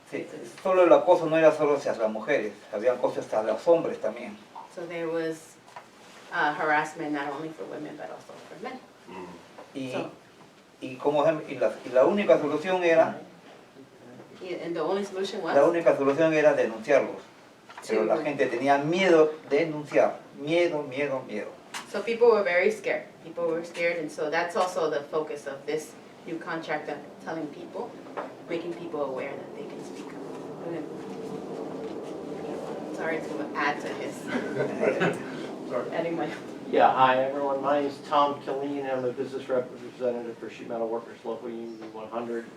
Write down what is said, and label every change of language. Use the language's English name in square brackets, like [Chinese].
[Spanish] Sí, solo el acoso no era solo hacia las mujeres, había acoso hacia los hombres también. [English] So there was harassment not only for women but also for men. [Spanish] Y, [English] So- [Spanish] y la única solución era, [English] And the only solution was [Spanish] la única solución era denunciarlos. Pero la gente tenía miedo de denunciar, miedo. [English] so people were very scared. People were scared, and so that's also the focus of this new contract, of telling people, making people aware that they can speak up. Go ahead. Sorry to add to his, Sorry. adding my. Yeah, hi everyone, my name is Tom Killeen, I'm a business representative for Sheet Metal Workers Local Union 100.